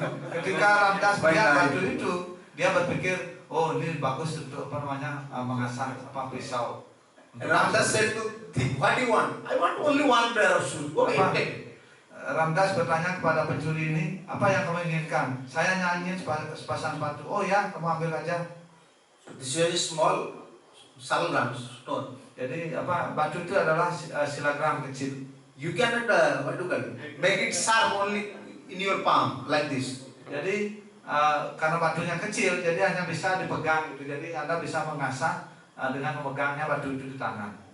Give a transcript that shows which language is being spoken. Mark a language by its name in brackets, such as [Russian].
[Indonesian] Ketika Ramdas melihat batu itu, dia berpikir, oh ini bagus untuk mengasah pisau. [English] Ramdas said to thief, what do you want? I want only one pair of shoes. Okay, take. [Indonesian] Ramdas bertanya kepada pencuri ini, apa yang kamu inginkan? Saya hanya ingin sepasang sepatu. Oh ya, kamu ambil aja. [English] This is a small salagram stone. [Indonesian] Jadi batu itu adalah silagram kecil. [English] You cannot what do you call it? Make it sharp only in your palm like this. [Indonesian] Jadi karena batunya kecil, jadi hanya bisa dipegang gitu. Jadi Anda bisa mengasah dengan memegangnya batu itu di tangan.